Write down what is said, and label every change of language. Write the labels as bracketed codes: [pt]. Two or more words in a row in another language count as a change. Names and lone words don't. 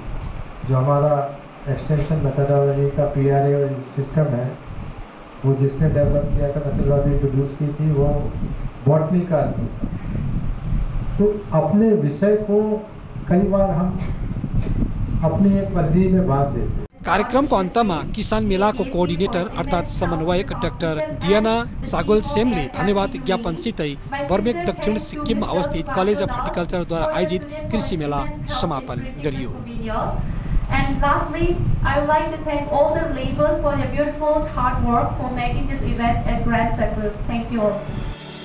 [hi] जो हमारा [en] extension methodology [hi] का PRA सिस्टम है वो जिसने डेवलप किया था, [en] methodology introduce [hi] की थी, वो बॉटनी का आदमी था। तो अपने विषय को कई बार हम अपनी एक पल्ली में बांध देते। [ne] कार्यक्रमको अन्तमा किसान मेलाको कोअर्डिनेटर अर्थात् समन्वयक डाक्टर डियाना सागोल सेमले धन्यवाद ज्ञापनसितै बर्मेक दक्षिण सिक्किममा अवस्थित कलेज अफ हर्टिकल्चरद्वारा आयोजित कृषि मेला समापन गरियो। [en] And lastly, I would like to thank all the laborers for their beautiful hard work for making this event a grand success. Thank you all.